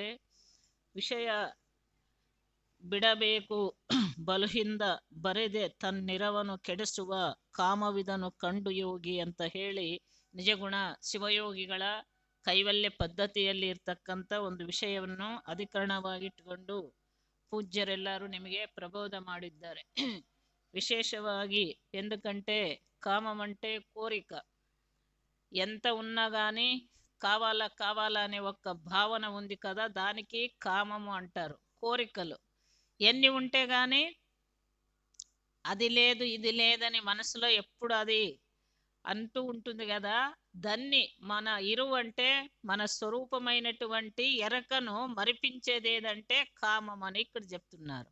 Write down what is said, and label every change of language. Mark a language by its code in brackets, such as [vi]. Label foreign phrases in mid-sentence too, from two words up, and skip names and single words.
[kn] ವಿಷಯ ಬಿಡಬೇಕು ಬಲುಹಿಂದ ಬರೆದೆ ತನ್ನಿರವನು ಕೆಡಿಸುವ ಕಾಮವಿದನು ಕಂಡು ಯೋಗಿ ಅಂತ ಹೇಳಿ ನಿಜಗುಣ ಶಿವಯೋಗಿಗಳ ಕೈವಲ್ಯ ಪದ್ಧತಿಯಲ್ಲಿ ಇರ್ತಕ್ಕಂಥ ಒಂದು ವಿಷಯವನ್ನು ಅಧಿಕರಣವಾಗಿಟ್ಟುಕೊಂಡು ಪೂಜ್ಯರೆಲ್ಲರೂ ನಿಮಗೆ ಪ್ರಬೋಧ ಮಾಡಿದ್ದಾರೆ. [te] విశేషವಾಗಿ ఎందుకంటే కామం అంటే కోరిక. ఎంత ఉన్నా కానీ కావాలా అనే ఒక భావన ఉంది కదా, దానికి కామము అంటారు. కోరికలు ఎన్ని ఉంటే కానీ అది లేదు ఇది లేదని మనసులో ఎప్పుడు అది అంటూ ఉంటుంది కదా, దాన్ని మన ఇరువు అంటే మన స్వరూపమైనటువంటి ఎరకను మరిపించేది ఏదంటే కామం అని ఇక్కడ చెప్తున్నారు.